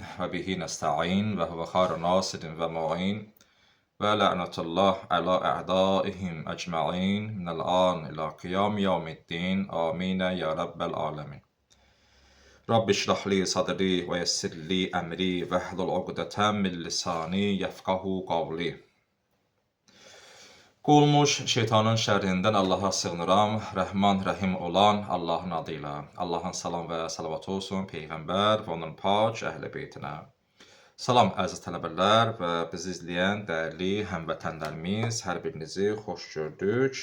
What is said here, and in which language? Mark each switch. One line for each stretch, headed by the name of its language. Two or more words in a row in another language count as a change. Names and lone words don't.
Arabic: وبه نستعين وهو خير ناصر ومعين. ولعنة الله على أعدائهم أجمعين من الآن إلى قيام يوم الدين. آمين يا رب العالمين. رب اشرح لي صدري ويسر لي أمري واحلل عقدة من لساني يفقهوا قولي.
Azerbaijani: Qolmuş şeytanın şərrindən Allaha sığınıram. Rəhman, rəhim olan Allahın adıyla. Allahın salam və salavat olsun Peyğəmbər və onun pak əhl-i beytinə. Salam əziz tələbələr və bizi izləyən dəyərli həmvətənlərimiz, hər birinizi xoş gördük.